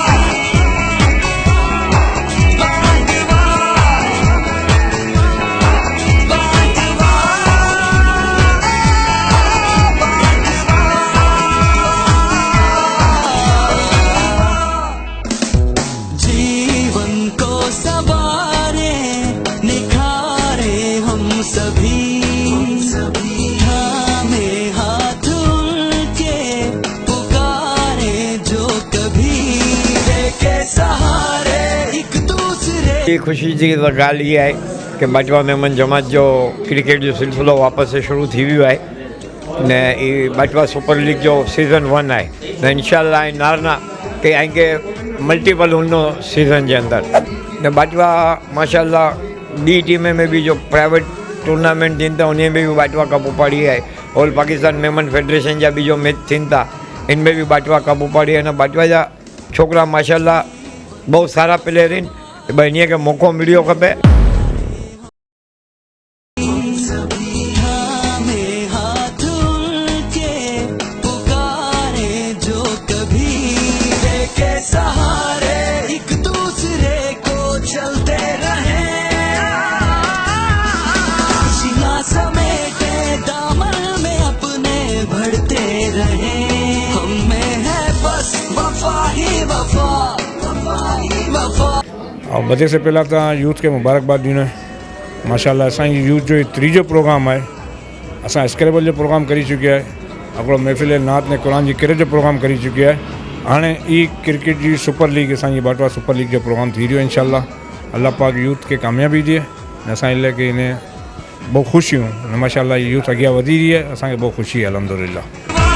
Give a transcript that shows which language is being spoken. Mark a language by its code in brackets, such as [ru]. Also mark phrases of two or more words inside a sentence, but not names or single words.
[hi] बांटवा, बांटवा, जीवन को सवारे निखारे हम सभी, थामे हाथ उनके पुकारे जो कभी, लेके सहारे एक दूसरे। [sd] ये ख़ुशी जी ॻाल्हि इहा आहे कि बाटवा मेमन जमात जो क्रिकेट जो सिलसिलो वापसि से शुरू थी वियो आहे ने ई बाटवा सुपर लीग जो सीज़न 1 आहे ने इंशाल्लाह नारना [hi] के आएंगे मल्टीपल उन सीज़न के अंदर [sd] ने बाटवा माशाल्लाह ॿी टीम में भी जो [en] private tournament [sd] थियनि था उन में भी बाटवा कप उपाड़ी है। ऑल पाकिस्तान मेमन फेडरेशन जा भी जो मैच थियनि था इनमें भी बाटवा कप उपाड़ी है। बाटवा जा छोकरा माशाल्लाह बहुत सारा प्लेयर आहिनि, भाई इन के मौक़ो मिलियो खपे। [hi] थामे हाथ उनके पुकारे जो कभी, लेके सहारे एक दूसरे को चलते रहे, सीना समेटे दामन में अपने बढ़ते रहे, हम में है बस वफा ही वफा, वफा ही वफा। [sd] और वधे से पहला तो यूथ के मुबारकबाद ॾियणु माशाल्लाह। असांजी यूथ जो तीजो प्रोग्राम है, असां स्क्रेबल जो प्रोग्राम करी चुकिया है, हिकिड़ो महफ़िल नात ने क़ुरान जी किरत जो प्रोग्राम करी चुकिया है। हाणे ई क्रिकेट जी सुपर लीग असांजी बाटवा सुपर लीग जो प्रोग्राम थी रहियो आहे। इंशाल्लाह अल्लाह पाक यूथ के कामयाबी ॾिए। असांजे लाइ इन बहुत ख़ुशी हूँ माशाल्लाह यूथ अॻियां वधी रही है, असांखे बहुत ख़ुशी है अल्हम्दुलिल्लाह।